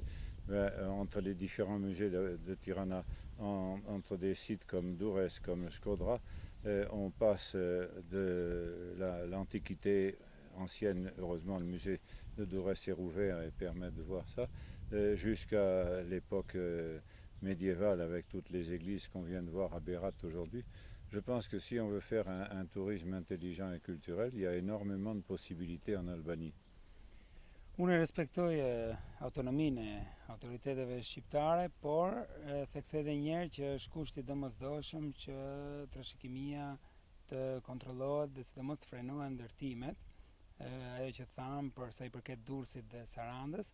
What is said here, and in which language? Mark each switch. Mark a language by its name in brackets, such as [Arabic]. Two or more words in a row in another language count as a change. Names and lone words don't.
[French] Entre les différents musées de Tirana, entre des sites comme Durrës, comme Shkodra, on passe de l'Antiquité ancienne, heureusement le musée de Durrës est rouvert et permet de voir ça, jusqu'à l'époque médiévale avec toutes les églises qu'on vient de voir à Berat aujourd'hui. Je pense que si on veut faire un tourisme intelligent et culturel, il y a énormément de possibilités en Albanie. [Albanian] Unë respektoj autonominë e autoriteteve shqiptare, por theksoj edhe një herë që është kushti domosdoshëm që trashëgimia të kontrollohet dhe sidomos të frenohen ndërtimet, ajo që tham për sa i përket Durrësit dhe Sarandës.